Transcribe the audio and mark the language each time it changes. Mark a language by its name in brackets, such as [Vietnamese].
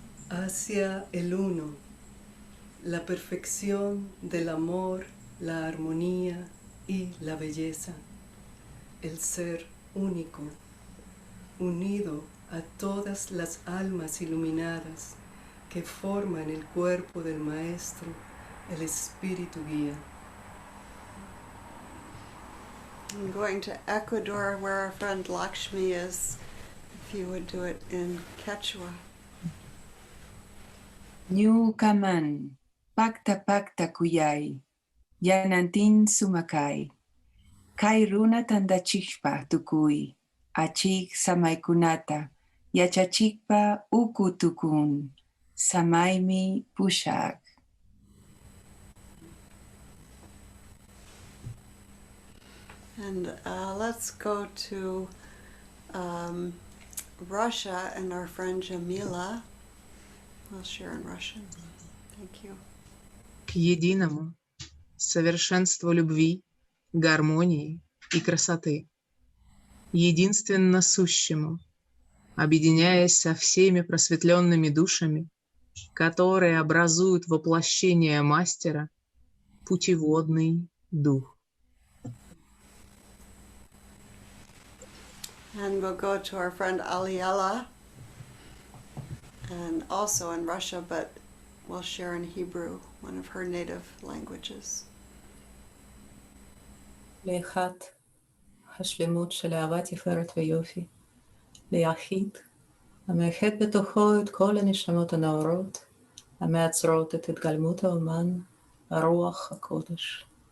[Spanish] Hacia el uno, la perfección del amor, la armonía y la belleza, el ser único, unido a todas las almas iluminadas que forman el cuerpo del Maestro, el Espíritu Guía. [English] I'm going to Ecuador, where our friend Lakshmi is. If you would do it in Quechua. [Quechua] Ñu kaman, pacta pacta kuyay, yanantin sumakay, kay runa tandachikpa tukuy, achik samaykunata, yachachikpa uku tukun, samaymi pushak. [English] And let's go to Russia and our friend Jamila. We'll share in Russian. Thank you. [Russian] К единому, совершенству любви, гармонии и красоты, единственно сущему, объединяясь со всеми просветленными душами, которые образуют воплощение Мастера, путеводный дух. [English] And we'll go to our friend Aliela, and also in Russia, but we'll share in Hebrew, one of her native languages. [Hebrew] לאחד, השלמות של אהבה תפארת ויופי, ליחיד, המאחד בתוכו את כל הנשמות הנאורות, המייצרות את התגלמות האומן, הרוח הקודש.